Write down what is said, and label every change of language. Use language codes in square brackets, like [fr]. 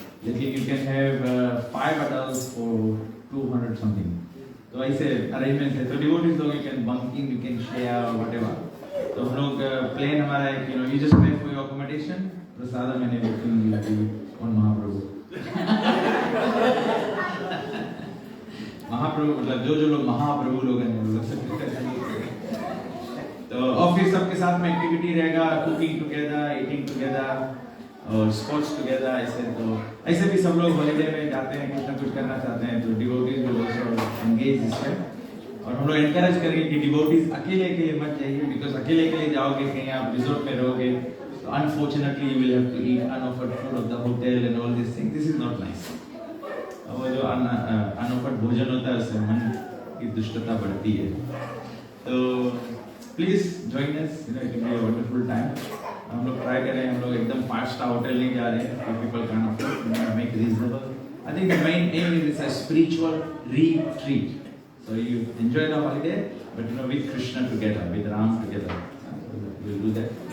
[hi] लेकिन [en] you can have 5 adults for 200 something. [hi] तो ऐसे अरेंजमेंट है। तो डिवोटीज लोग [en] you can bunk in, you can share or whatever. [hi] तो हम लोग प्लान हमारा है कि [en] you just pay for your accommodation, [hi] प्रसाद मैंने बुकिंग की थी और महाप्रभु महाप्रभु मतलब जो लोग महाप्रभु लोग हैं वो लोग सब। तो ऑफिस सबके साथ में एक्टिविटी रहेगा, कुकिंग टुगेदर, ईटिंग टुगेदर और स्पोर्ट्स टुगेदर। ऐसे तो ऐसे भी सब लोग हॉलीडे में जाते हैं, कुछ ना कुछ करना चाहते हैं, तो डिवोटीज भी लोग एंगेज इसमें। और हम लोग एनकरेज करेंगे कि डिवोटीज अकेले मत जाइए, बिकॉज अकेले जाओगे कहीं आप रिजॉर्ट में रहोगे तो unfortunately [en] You will have to eat unoffered food of the hotel and all this thing. This is not nice. [hi] वो जो अनऑफर्ड भोजन होता है उससे मन की दुष्टता बढ़ती है। [en] तो please join us, it will be a wonderful time. [hi] हम लोग ट्राई करें, हम लोग एकदम 5 स्टार होटल नहीं जा रहे हैं, [en] People can afford, make reasonable. I think the main aim is a spiritual retreat. So you enjoy the holiday, but with Krishna together, with Ram together. We'll do that.